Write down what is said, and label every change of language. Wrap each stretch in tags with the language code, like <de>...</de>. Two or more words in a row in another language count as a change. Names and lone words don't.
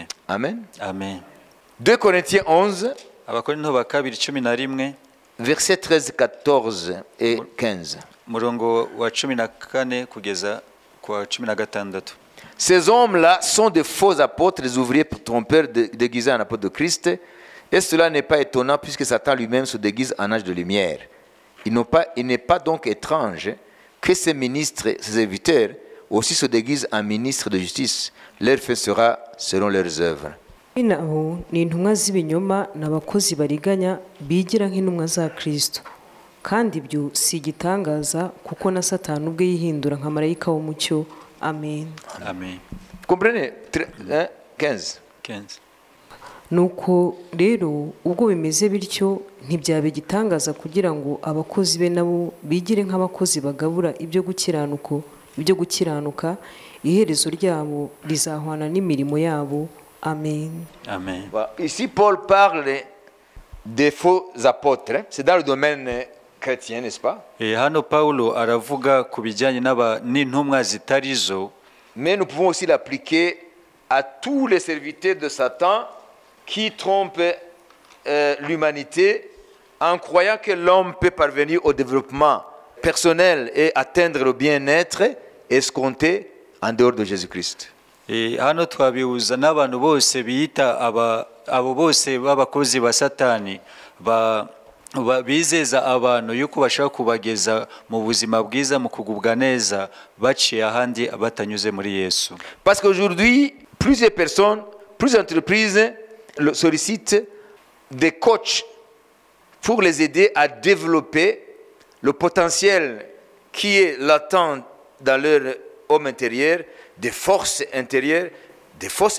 <fr>Amen. Amen. 2 Corinthiens 11,</fr> <rw>Abakorinto ba kabiri 11</rw> <fr>versets 13, 14 et 15.</fr> <rw>murongo wa 14 kugeza ku wa 16.</rw> <fr>Ces hommes-là sont de faux apôtres, des ouvriers trompeurs déguisés en apôtres de Christ. Et cela n'est pas étonnant puisque Satan lui-même se déguise en ange de lumière. Il n'est pas donc étrange que ces ministres, ces serviteurs, aussi se déguisent en ministres de justice. Leur fait sera selon leurs œuvres.</fr> <rw>aho ni intumwa z'ibinyoma n'abakozi bariganya bigira nk'intumwa za Kristo, kandi ibyo si igitangaza kuko na Satani ubwe yihindura nka marayika w'umucyo.</rw> <fr>Amen. Amen. Vous comprenez? 15.</fr> <rw>Nuko rero ubwo bimeze bityo ntibyaba igitangaza kugira ngo abakozi be nabo bigire nk'abakozi bagabura ibyo gukiranuka, iherezo ryabo rizahwana n'imirimo yabo.</rw> <fr>Amen. Amen. Ici, Paul parle des faux apôtres. C'est dans le domaine chrétien, n'est-ce pas?</fr> <rw>Hano Paulo aravuga ku bijyanye n'intumwa zitari zo,</rw> <fr>mais nous pouvons aussi l'appliquer à tous les serviteurs de Satan qui trompent l'humanité en croyant que l'homme peut parvenir au développement personnel et atteindre le bien-être escompté en dehors de Jésus-Christ.</fr> <rw>hano twabihuza n'abantu bose biyita abo bose b'abakozi ba Satani bizeza abantu yuko bashaka kubageza mu buzima bwiza, mu kugubwa neza, baciye ahandi batanyuze muri Yesu.</rw> <fr>Parce qu'aujourd'hui, plusieurs personnes, plusieurs entreprises sollicitent des coachs pour les aider à développer le potentiel qui est latent dans leur homme intérieur, des forces intérieures, des forces</fr>